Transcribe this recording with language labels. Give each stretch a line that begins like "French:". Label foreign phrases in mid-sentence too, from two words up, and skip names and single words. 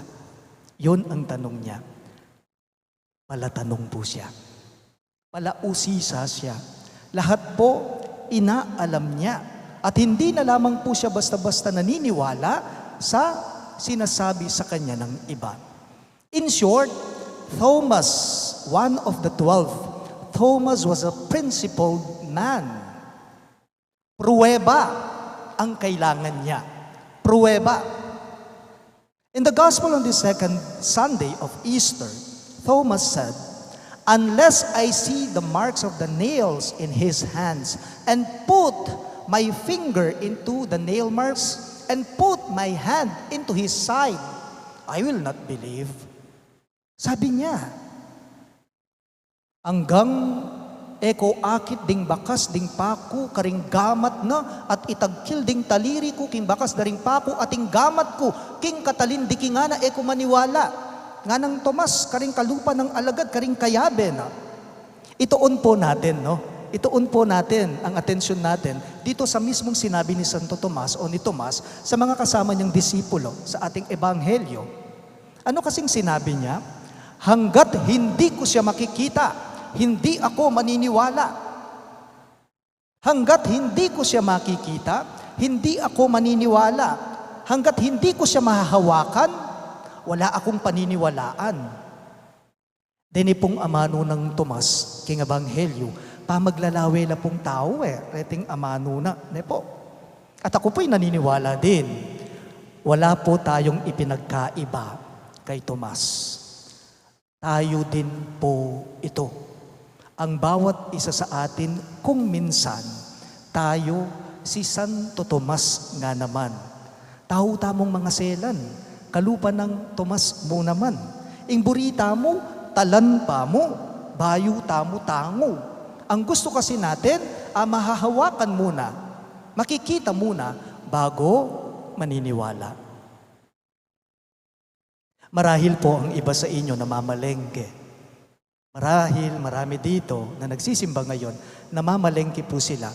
Filipino: Yon ang tanong niya. Palatanong po siya. Palausisa siya. Lahat po inaalam niya. At hindi na lamang po siya basta-basta naniniwala sa sinasabi sa kanya ng iba.
English: In short, Thomas, one of the 12, Thomas was a principled man.
Filipino: Pruweba ang kailangan niya. Pruweba.
English: In the gospel on the second Sunday of Easter, Thomas said, Unless I see the marks of the nails in his hands and put my finger into the nail marks and put my hand into his side, I will not believe.
Pampanga: Sabi niya, hanggang eko akit ding bakas ding paku karing gamat na at itagkil ding taliri ko king bakas daring paku ating gamat ko king katalin di nga na eko maniwala nga ng Tomas karing kalupa ng alagad karing kayabe na.
Filipino: Ituon po natin, no? Ituon po natin ang atensyon natin dito sa mismong sinabi ni Santo Tomas o ni Tomas sa mga kasama niyang disipulo sa ating ebanghelyo. Ano kasing sinabi niya? Hanggat hindi ko siya makikita, hindi ako maniniwala. Hanggat hindi ko siya makikita, hindi ako maniniwala. Hanggat hindi ko siya mahahawakan, wala akong paniniwalaan.
Pampanga: Dini pong amano ng Tomas, king Ebanghelyo, pamaglalawe na pong tao reting amano na.
Filipino: Ne po. At ako po'y naniniwala din. Wala po tayong ipinagkaiba kay Tomas. Tayo din po ito. Ang bawat isa sa atin, kung minsan, tayo si Santo Tomas nga naman.
Pampanga: Tao tamong mga selan, kalupa ng Tomas mo naman. Ing burita mo, talan pa mo, bayu tamu-tango.
Filipino: Ang gusto kasi natin, mahahawakan muna, makikita muna, bago maniniwala. Marahil po ang iba sa inyo namamalengke. Marahil marami dito na nagsisimba ngayon, namamalengke po sila.